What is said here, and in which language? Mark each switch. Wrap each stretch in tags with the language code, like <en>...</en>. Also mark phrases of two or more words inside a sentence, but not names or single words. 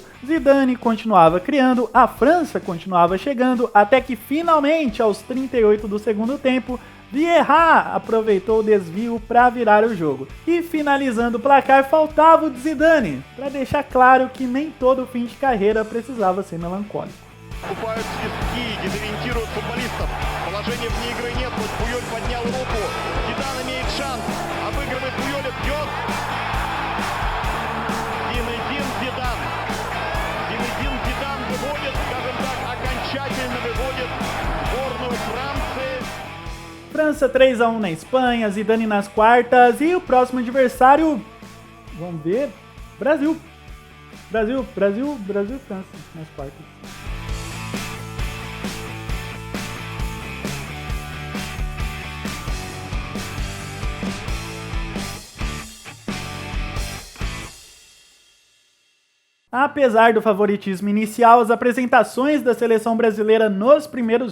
<pt>Zidane continuava criando, a França continuava chegando, até que finalmente, aos 38 do segundo tempo, Vieira aproveitou o desvio para virar o jogo. E finalizando o placar, faltava o de Zidane, para deixar claro que nem todo fim de carreira precisava ser melancólico.</pt> <ru>Покупают свистки, дезориентируют футболистов. Положения вне игры нет, вот Пуёль поднял руку. Зидан имеет шанс, обыгрывает Пуёля, бьет. Зинедин Зидан. Зинедин Зидан выводит, скажем так, окончательно выводит сборную Франции.</ru> <pt>França 3-1 na Espanha, Zidane nas quartas e o próximo adversário, vamos ver, Brasil e França nas quartas. Apesar do favoritismo inicial, as apresentações da seleção brasileira nos primeiros</pt>